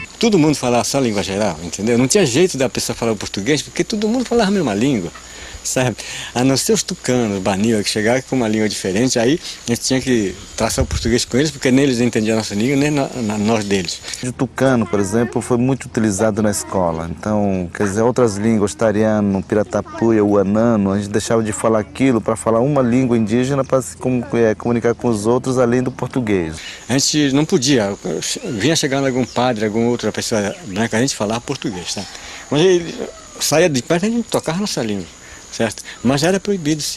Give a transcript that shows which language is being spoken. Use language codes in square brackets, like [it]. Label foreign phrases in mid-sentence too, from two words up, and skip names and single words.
[pt] Todo mundo falava só língua geral, entendeu? Não tinha jeito da pessoa falar o português, porque todo mundo falava a mesma língua. Sabe? A não ser os tucanos, Baniwa, que chegavam com uma língua diferente, aí a gente tinha que traçar o português com eles, porque nem eles entendiam a nossa língua, nem nós deles. O tucano, por exemplo, foi muito utilizado na escola. Então, quer dizer, outras línguas, tariano, piratapuia, uanano, a gente deixava de falar aquilo para falar uma língua indígena para se comunicar com os outros além do português. A gente não podia, vinha chegando algum padre, alguma outra pessoa branca, a gente falava português, tá? Mas ele saía de perto, a gente tocava nossa língua. Certo? Mas era proibido, sim.